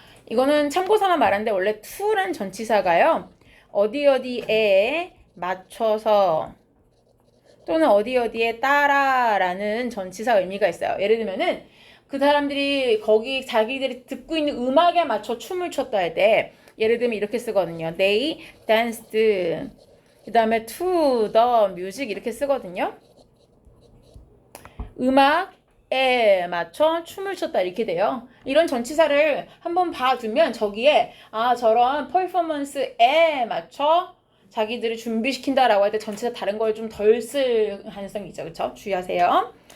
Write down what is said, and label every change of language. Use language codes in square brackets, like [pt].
[ko] 이거는 참고사만 말하는데 원래 to란 전치사가요. 어디에 맞춰서 또는 어디에 따라라는 전치사 의미가 있어요. 예를 들면은 그 사람들이 거기 자기들이 듣고 있는 음악에 맞춰 춤을 췄다 할 때 예를 들면 이렇게 쓰거든요. [en] They danced. [ko] 그 다음에 [en] to the music [ko] 이렇게 쓰거든요. 음악에 맞춰 춤을 췄다 이렇게 돼요. 이런 전치사를 한번 봐두면 저기에 저런 퍼포먼스에 맞춰 자기들을 준비시킨다라고 할 때 전치사 다른 걸 좀 덜 쓸 가능성이 있죠. 그렇죠? 주의하세요.